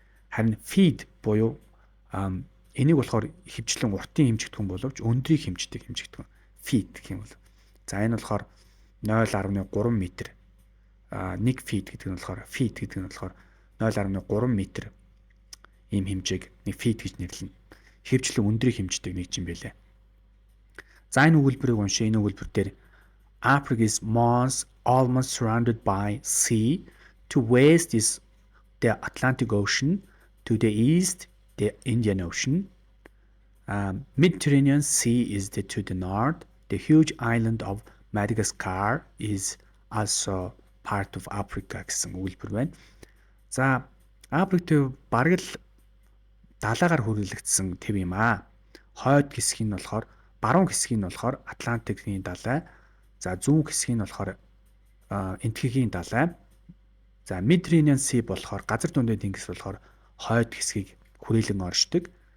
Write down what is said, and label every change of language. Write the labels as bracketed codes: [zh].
[mn] Харин feet буюу энийг болохоор хөвчлэн уртын хэмжигдэхүүн боловч өндрийг хэмждэг хэмжигдэхүүн feet гэх юм бол. За энэ болохоор 0.3 м. 1 feet гэдэг нь болохоор feet гэдэг нь болохоор 0.3 м ийм хэмжээг нэг feet гэж нэрлэнэ. Хөвчлэн өндрийг хэмждэг нэг юм байлаа. За энэ өгүүлбэрийг уншъя. Энэ өгүүлбэр дээр [en] Africa is almost surrounded by sea. To west is the Atlantic Ocean. To the east, the Indian Ocean. Mediterranean Sea is to the north. The huge island of Madagascar is also part of Africa [mn] гэсэн өгүүлбэр байна. За Африкт бараг л далайгаар хүрээлэгдсэн төв юм аа. Хойд хэсэг нь болохоор баруун хэсэг нь болохоор Атлантикийн далай. За зүүн хэсэг нь болохоор Энэтхэгийн далай. За Mediterranean Sea болохоор газар дундын тэнгис болохоор хойд хэсгийг хүрээлэн оршдог.